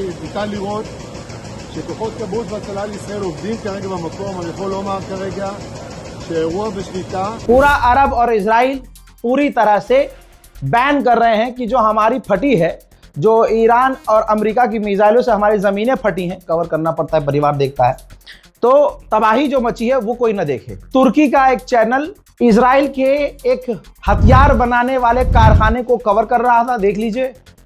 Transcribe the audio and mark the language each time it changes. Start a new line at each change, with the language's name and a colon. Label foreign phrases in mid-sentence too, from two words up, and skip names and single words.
Hebrew: ניתן לראות שכוחות כבאות והצלה לישראל עובדים כרגע במקום. אני יכול לומר כרגע שהאירוע בשליטה.
Hindi: पूरा अरब और इजराइल पूरी तरह से बैन कर रहे हैं कि जो हमारी फटी है, जो ईरान और अमेरिका की मिसाइलों से हमारी ज़मीनें फटी हैं, कवर करना पड़ता है, परिवार देखता है, तो तबाही जो मची है वो कोई ना देखे। तुर्की का एक चैनल इजराइल के एक हथियार बनाने वाले कारखाने को कवर कर रहा था, देख लीजिए।